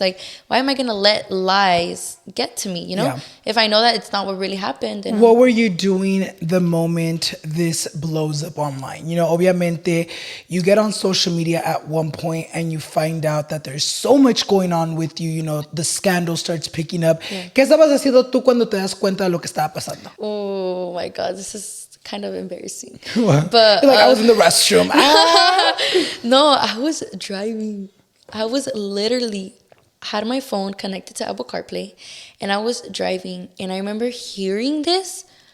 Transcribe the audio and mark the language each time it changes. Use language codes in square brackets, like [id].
[en] Like, why am I going to let lies get to me, If I know that it's not what really happened. Then what were you doing the moment this blows up online? [es] Obviamente, [en] you get on social media at one point and you find out that there's so much going on with you, the scandal starts picking up. [es] ¿Qué estabas haciendo tú cuando te das cuenta de lo que estaba pasando? [en] Oh my God, this is kind of embarrassing. What? But You're like, I was in the restroom. No, I was driving. I was literally had my phone connected to Apple CarPlay, and I was driving, and I remember hearing this.